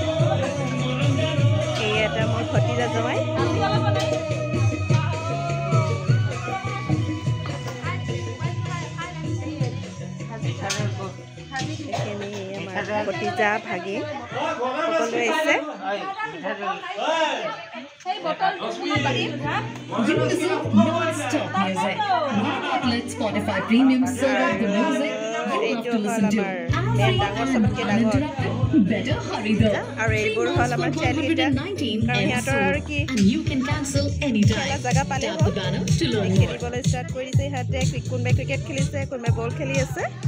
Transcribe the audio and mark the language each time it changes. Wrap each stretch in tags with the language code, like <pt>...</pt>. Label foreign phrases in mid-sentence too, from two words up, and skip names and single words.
<as>এই এটা মোৰ ভতিজা জোৱাই। এইখিনি আমাৰ ভতিজা ভাগিন সকলোৱে আহিছে।</as> <en>You listen non-stop music. Outlet Spotify Premium serve up the music you love to listen to. Better hurry though.</en> <as>আৰু এইবোৰ হ'ল আমাৰ চেলকেইটা, কাৰণ সিহঁতৰ আৰু কি</as> <en>And you can cancel anytime.</en> <as>জেগা পালে</as> <en>Tap the banner to learn more.</en> <as>খেলিবলৈ ষ্টাৰ্ট কৰি দিছে সিহঁতে। কোনোবাই ক্ৰিকেট খেলিছে, কোনোবাই বল খেলি আছে।</as>